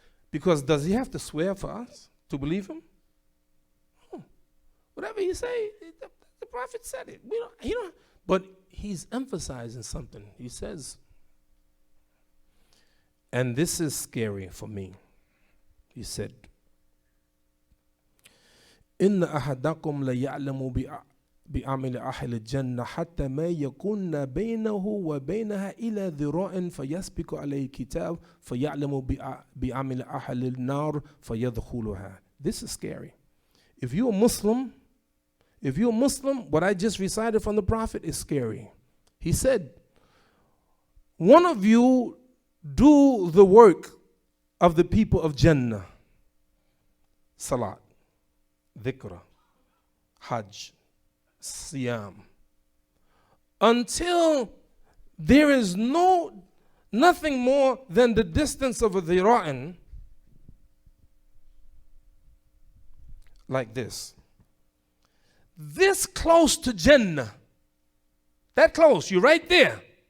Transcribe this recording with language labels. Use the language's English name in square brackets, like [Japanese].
[English] Because does he have to swear for us to believe him? Oh, whatever he say, the Prophet said it. But he's emphasizing something. He says, and this is scary for me. He said, [Arabic] إن أحدكم ليعلم بعمل أهل الجنة حتى ما يكون بينه وبينها إلى ذراع فيسبق عليه كتاب فيعلم بعمل أهل النار فيدخلها. [English] This is scary. If you're a Muslim, what I just recited from the Prophet is scary. He said, one of you do the work of the people of Jannah. Salat, dhikr, hajj, siyam, until there is nothing more than the distance of a dhira'in, like this close to Jannah, that close, you're right there.